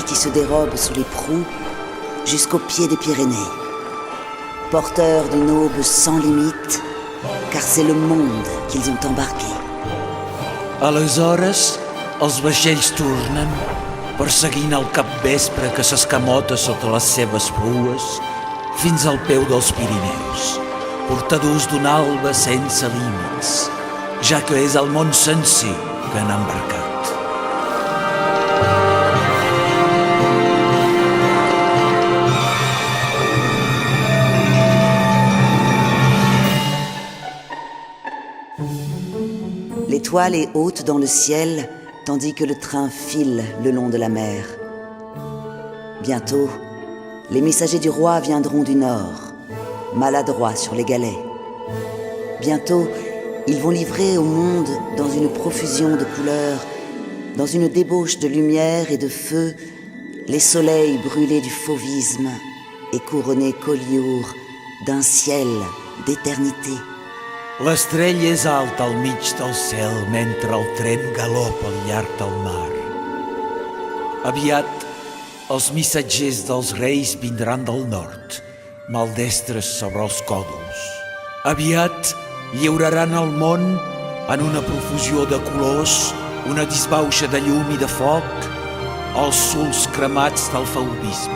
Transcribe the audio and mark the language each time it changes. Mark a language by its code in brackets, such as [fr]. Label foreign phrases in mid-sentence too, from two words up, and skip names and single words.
[fr] qui se dérobe sous les proues jusqu'au pied des Pyrénées, porteurs d'une aube sans limite, car c'est le monde qu'ils ont embarqué. [ca] Aleshores, els vaixells tornen, perseguint el capvespre que s'escamota sota les seves prues fins al peu dels Pirineus, portadors d'una alba sense límits, ja que és el món sencer que han embarcat. [fr] L'étoile est haute dans le ciel, tandis que le train file le long de la mer. Bientôt, les messagers du roi viendront du nord, maladroits sur les galets. Bientôt, ils vont livrer au monde, dans une profusion de couleurs, dans une débauche de lumière et de feu, les soleils brûlés du fauvisme et couronnés Collioure d'un ciel d'éternité. [ca] L'estrella és alta al mig del cel mentre el tren galopa al llarg del mar. Aviat, els missatgers dels reis vindran del nord, maldestres sobre els còdols. Aviat, lliuraran el món en una profusió de colors, una disbauxa de llum i de foc, els sols cremats del fauvisme.